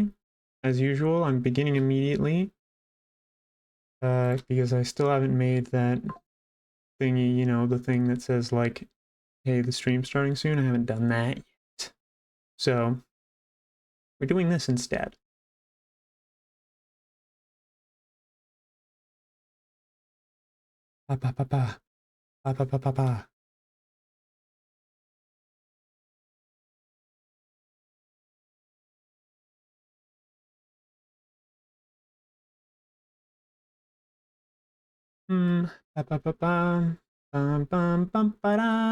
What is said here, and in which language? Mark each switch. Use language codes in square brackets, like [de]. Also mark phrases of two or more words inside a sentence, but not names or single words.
[en] As usual, I'm beginning immediately. Because I still haven't made that thingy, the thing that says like, hey, the stream's starting soon. I haven't done that yet. So we're doing this instead. Pa pa pa pa. Pa pa pa pa pa. Hmm. Pa pa pa pa. Bum bum bum ba da.